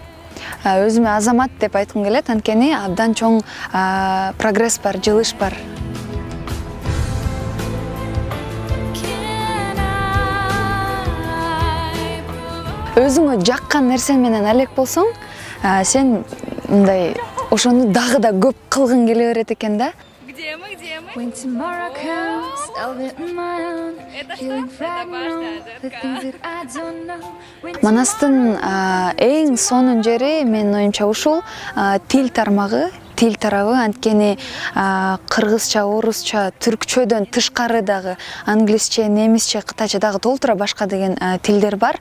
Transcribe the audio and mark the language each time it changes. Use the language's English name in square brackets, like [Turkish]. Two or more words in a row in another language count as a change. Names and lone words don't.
[Kyrgyz] Өзүмө азамат деп айткым келет, анткени абдан чоң прогресс бар, жылыш бар. Өзүңө жаккан нерсең менен алек болсоң, сен мындай ошону дагы да көп кылгың келе берет экен да. [Russian] Где мы? [English] When tomorrow comes, I'll be on my own. Feeling fragile, the things that I don't know. [Kyrgyz] Манастын эң сонун жери менин оюмча ушул тил тармагы, тил тарабы, анткени кыргызча, орусча, түркчөдөн тышкары дагы англисче, немисче, кытайча дагы толтура башка деген тилдер бар.